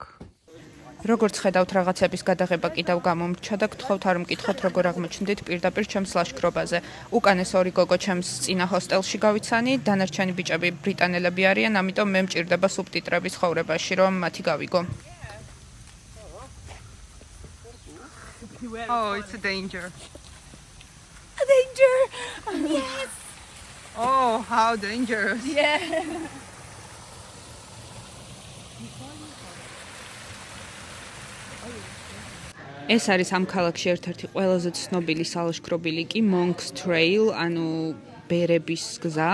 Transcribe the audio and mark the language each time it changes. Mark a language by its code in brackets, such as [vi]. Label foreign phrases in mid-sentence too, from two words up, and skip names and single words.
[ka] როგორც ხედავთ, რაღაცების გადაღება კიდევ გამომრჩა და გთხოვთ არ მკითხოთ როგორ აღმოჩნდით პირდაპირ ჩემს ლაშქრობაზე. უკანეს ორი გოგო ჩემს წინა ჰოსტელში გავიცანი, დანარჩენი ბიჭები ბრიტანელები არიან, ამიტომ მე მჭირდება სუბტიტრების ხოვრებაში, რომ მათი გავიგო. [en] Oh, it's a danger. A danger! Yes! Oh, how dangerous. Yeah. [ka] ეს არის ამ ქალაქში ერთ-ერთი ყველაზე ცნობილი სალაშქრობილი კი Monk's Trail, ანუ ბერების გზა.